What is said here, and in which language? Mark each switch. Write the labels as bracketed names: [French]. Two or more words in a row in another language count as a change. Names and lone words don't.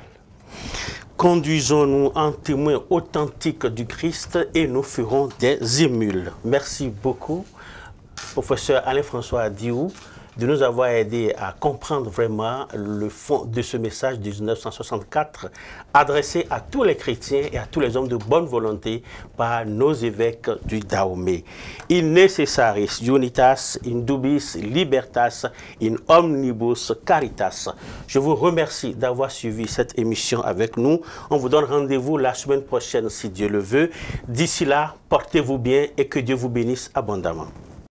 [French] Conduisons-nous en témoins authentiques du Christ et nous ferons des émules. Merci beaucoup, professeur Alain-François Adiou, de nous avoir aidé à comprendre vraiment le fond de ce message de 1964 adressé à tous les chrétiens et à tous les hommes de bonne volonté par nos évêques du Dahomey. [Latin] In necessaris unitas, in dubis libertas, in omnibus caritas. [French] Je vous remercie d'avoir suivi cette émission avec nous. On vous donne rendez-vous la semaine prochaine si Dieu le veut. D'ici là, portez-vous bien et que Dieu vous bénisse abondamment.